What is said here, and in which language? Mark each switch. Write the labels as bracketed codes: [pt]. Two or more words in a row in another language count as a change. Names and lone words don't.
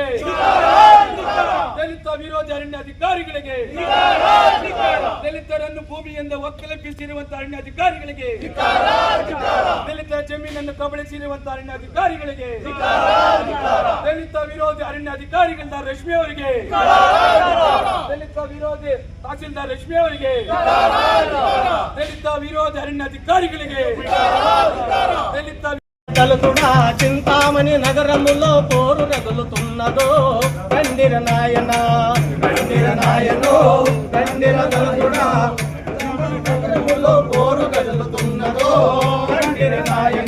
[kn] ದಲಿತ ವಿರೋಧಿ ಅರಣ್ಯಾಧಿಕಾರಿಗಳಿಗೆ ದಲಿತರನ್ನು ಭೂಮಿಯಿಂದ ಒಕ್ಕಲೆಬ್ಬಿಸಿರುವಂತಹ ಅರಣ್ಯಾಧಿಕಾರಿಗಳಿಗೆ ದಲಿತರ ಜಮೀನನ್ನು ಕಬಳಿಸಿರುವಂತಹ ಅರಣ್ಯಾಧಿಕಾರಿಗಳಿಗೆ ದಲಿತ ವಿರೋಧಿ ಅರಣ್ಯಾಧಿಕಾರಿಗಳಾದ ರಶ್ಮಿ ಅವರಿಗೆ ದಲಿತ ವಿರೋಧಿ ತಹಸೀಲ್ದಾರ್ ರಶ್ಮಿ ಅವರಿಗೆ ದಲಿತ ವಿರೋಧಿ అధికారిಗಳಿಗೆ దళిత [te] దళితుడా చింతామణి నగరములో పోరు రగులుతున్నదో రండిర నాయన రండిర నాయనో రండిర దళితుడా నగరములో పోరు రగులుతున్నదో రండిర నాయన.